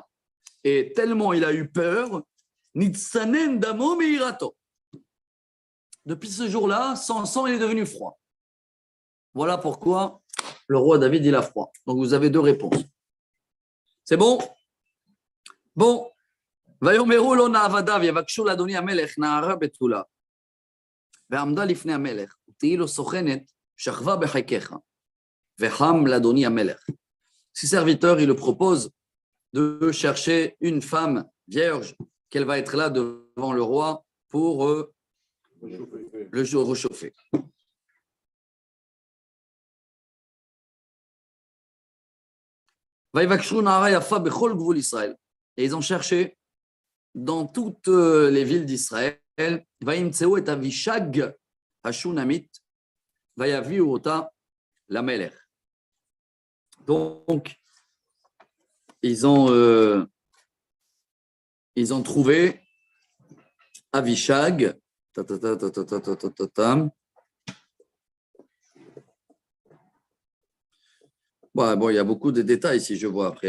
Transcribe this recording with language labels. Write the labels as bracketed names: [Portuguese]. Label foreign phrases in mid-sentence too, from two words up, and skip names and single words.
[French] Et tellement il a eu peur, [Hebrew] נצטנן דמו מיראתו. [French] Depuis ce jour-là, son sang il est devenu froid. Voilà pourquoi le roi David il a froid. Donc vous avez 2 réponses. C'est bon? Bon. [Hebrew] ויאמרו לו נעבדיו יבקשו לאדוני המלך נערה בתולה ועמדה לפני המלך ותהי לו סוכנת שכבה בחיקך וחם לאדוני המלך. [French] Ses serviteurs, il le propose de chercher une femme vierge, qu'elle va être là devant le roi pour le réchauffer. [Hebrew] ויבקשו נערה יפה בכל גבול ישראל. [French] Et ils ont cherché dans toutes les villes d'Israël. [Hebrew] וימצאו את אבישג השונמית ויביאו אותה למלך. [French] Donc, ils ont trouvé Avishag. Bon, il y a beaucoup de détails si je vois après.